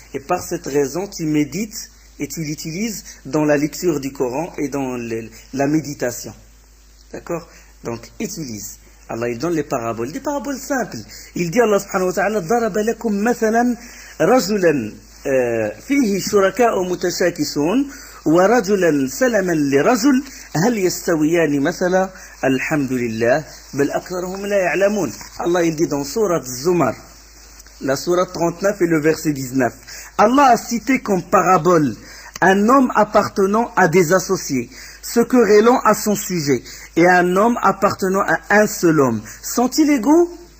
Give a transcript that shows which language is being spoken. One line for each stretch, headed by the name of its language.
French: Et par cette raison, tu médites et tu l'utilises dans la lecture du Coran et dans la méditation. D'accord? Donc, utilise. Allah, il donne les paraboles, des paraboles simples. Il dit,
Arabic: Allah subhanahu wa ta'ala, ضرب لكم مثلا رجلا فيه شركاء متشاكسون ورجلا سلما لرجل هل يستويان مثلا الحمد لله بل أكثرهم لا يعلمون.
French: Allah, il dit dans Sourate Zumar, la Sourate 39 et le verset 19, Allah a cité comme parabole un homme appartenant à des associés, se querellant à son sujet, et un homme appartenant à un seul homme. Sont-ils égaux?